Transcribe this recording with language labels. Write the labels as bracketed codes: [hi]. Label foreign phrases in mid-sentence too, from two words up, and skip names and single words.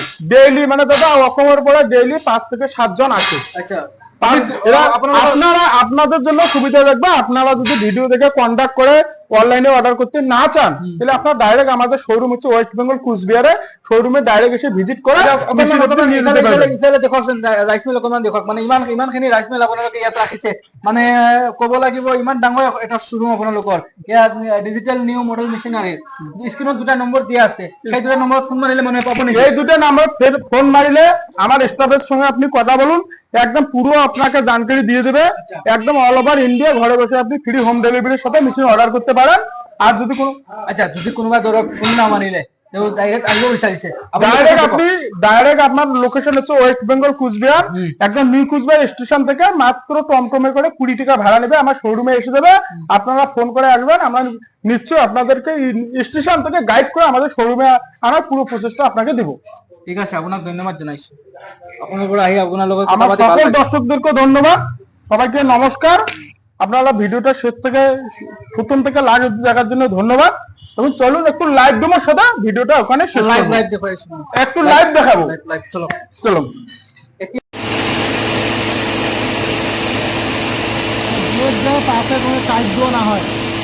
[bn] ডেইলি মানে দাদা অসমের পরে ডেইলি 5 থেকে 7 জন আসে। আচ্ছা এরা আপনাদের জন্য সুবিধা থাকবে, আপনারা যদি ভিডিও দেখে কন্টাক্ট করে অনলাইনে অর্ডার করতে না চান, তাহলে আপনারা ডাইরেক্ট আমাদের শোরুম হচ্ছে ওয়েস্ট বেঙ্গল কুচবিহারে, শোরুমে ডাইরেক্ট এসে ভিজিট করে machine আপনি নিয়ে যেতে পারবেন। [as] ইফালে দেখকচোন, ৰাইচ মিল অকমান দেখক, মানে ইমান খিনি ৰাইচ মিল আপোনালোকে ইয়াত ৰাখিছে, মানে ক'ব লাগিব ইমান ডাঙৰ এটা শ্বৰুম আপোনালোকৰ। ইয়াত [en] digital new model machinery, [as] স্ক্ৰিনত দুটা নম্বৰ দিয়া আছে, সেই দুটা নম্বৰত ফোন মাৰিলে মানুহে পাব নেকি? [bn] এই দুটো নাম্বার ফোন মারিলে আমার স্টাফের সঙ্গে আপনি কথা বলুন, একদম পুরো আপনাকে জানকারি দিয়ে দেবে। একদম [en] all over India [bn] ঘরে বসে আপনি [en] free home delivery [bn] সাথে মেশিন অর্ডার করতে পারেন। আর যদি কোনো [as] আচ্ছা, যদি কোনোবা ধৰক ফোন না মাৰিলে, তেওঁ ডাইৰেক্ট আহিব বিচাৰিছে, [bn] ডাইরেক্ট আপনার লোকেশন হচ্ছে ওয়েস্ট বেঙ্গল কুচবিহার, একদম নিউ কুচবিহার স্টেশন থেকে মাত্র টমটমে করে 20 টাকা ভাড়া নেবে, আমার শোরুমে এসে দেবে। আপনারা ফোন করে আসবেন, আমরা নিশ্চয়ই আপনাদেরকে স্টেশন থেকে গাইড করে আমাদের শোরুমে আনার পুরো প্রসেসটা আপনাকে দেবো। [as] ঠিক আছে, আপোনাক ধন্যবাদ জনাইছো। আপোনালোকৰ আহি আপোনাৰ লগত কথা [bn] আমার [as] পাতি ভাল [bn] সকল [as] লাগিল। [bn] দর্শকদেরকে ধন্যবাদ, সবাইকে নমস্কার। আপনারা ভিডিওটা শেষ থেকে প্রথম থেকে লাস্ট অবধি দেখার জন্য ধন্যবাদ। এবং চলুন একটু [en] live demo [bn] সাথে ভিডিওটা ওখানে শেষ লাইভ করব। [as] লাইভ দেখাইছো, [bn] একটু লাইভ দেখাবো, লাইভ চলো। চলুন। পাশে কোনো চার্জ না হয়।